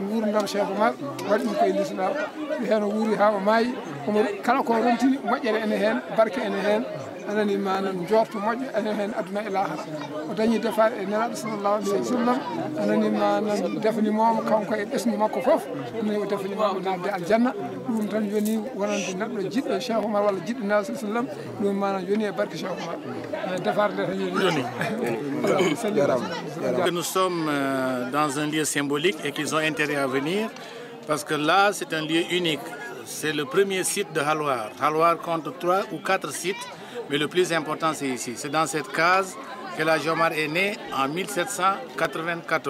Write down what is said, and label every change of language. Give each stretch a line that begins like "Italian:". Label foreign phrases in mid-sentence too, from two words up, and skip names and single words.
Fula: gurdam Cheikh Oumar waɗi ɗum koye l'islam hen o wuuri ha o maayi omo kala ko rontini moƴƴere ene hen barke ene hen anani manan jorto moƴƴo ene hen aduna e lahara o dañi defade e nelaɗo
Arabic: صلى الله عليه وسلم
Fula: anani manan defanimomo kanko e ɓesgu makko foof ɗumni o defanimomo nabde aljanna ɗum tan joni wonande neɗɗo jiɗɗo Cheikh Oumar walla jiɗɗo nabi sa sallam ɗum manan joni e barke Cheikh Oumar defarde tan joni.
French: Nous sommes dans un lieu symbolique et qu'ils ont intérêt à venir parce que là c'est un lieu unique. C'est le premier site de Halwar. Halwar compte 3 ou 4 sites, mais le plus important c'est ici. C'est dans cette case que la Omar est né en 1794.